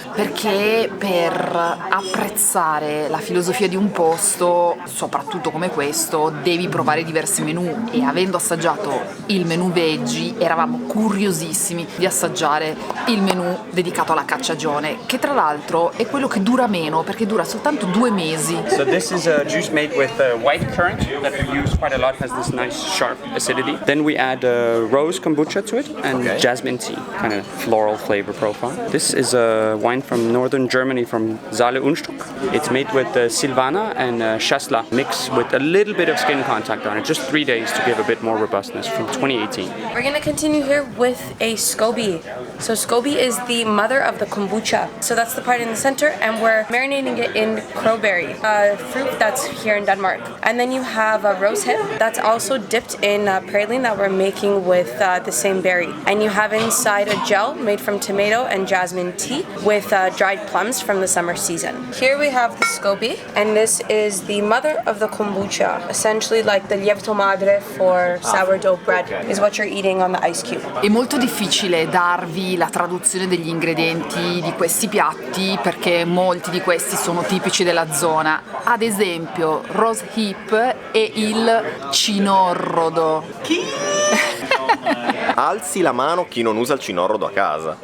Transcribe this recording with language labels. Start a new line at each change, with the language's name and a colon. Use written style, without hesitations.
Italian: Perché per apprezzare la filosofia di un posto, soprattutto come questo, devi provare diversi menù, e avendo assaggiato il menù veggie eravamo curiosissimi di assaggiare il menù dedicato alla cacciagione, che tra l'altro è quello che dura meno perché dura soltanto 2 mesi.
English: So this is a juice made with white currant that we use quite a lot, has this nice sharp acidity. Then we add rose kombucha to it and jasmine tea, kind of floral flavor profile. This is a wine from northern Germany, from Saale Unstrut. It's made with Silvaner and Chasselas mixed with a little bit of skin contact on it, just 3 days to give a bit more robustness, from 2018. We're going to continue here with a SCOBY. So SCOBY is the mother of the kombucha. So that's the part in the center, and we're marinating it in crowberry, a fruit that's here in Denmark. And then you have a rose hip that's also dipped in praline that we're making with the same berry. And you have inside a gel made from tomato and jasmine tea with dried plums from the summer season. Here we have the SCOBY, and this is the mother of the kombucha, essentially like the lievito madre for sourdough bread, is what you're eating on the ice cube.
Italian: È molto difficile darvi la traduzione degli ingredienti di questi piatti perché molti di questi sono tipici della zona. Ad esempio, rose hip e il cinorrodo. Alzi la mano chi non usa il cinorrodo a casa.